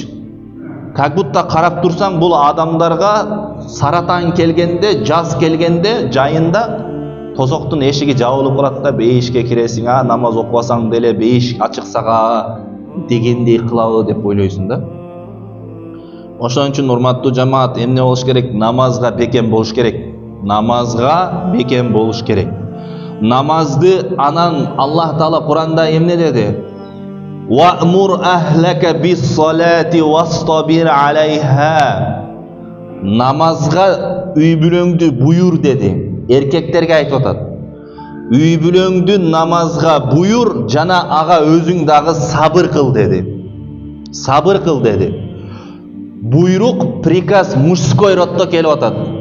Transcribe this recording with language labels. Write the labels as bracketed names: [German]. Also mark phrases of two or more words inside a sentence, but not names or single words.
[Russian] Как будто [Kyrgyz] карап турсаң, бул адамдарга саратан келгенде, жаз келгенде жайында тозоктун эшиги жабылып калат да, бейишке киресиң, намаз окубасаң деле бейиш ачык сага дегендей кылабы деп ойлойсуң да. Ошон үчүн урматтуу жамаат, эмне болуш керек? Намазга бекем болуш керек. Намазга бекем болуш керек. Намазды анан Аллах Таала Куранда эмне деди? [Arabic] وأمر أهلك بالصلاة واصطبر عليها. [Kyrgyz] Намазга үй бүлөңдү буюр деди. Эркектерге айтып атат. Үй бүлөңдү намазга буюр, жана ага өзүң дагы сабыр кыл деди. Сабыр кыл деди. Буйрук, [Russian] приказ мужской роддо [Kyrgyz] келип атат.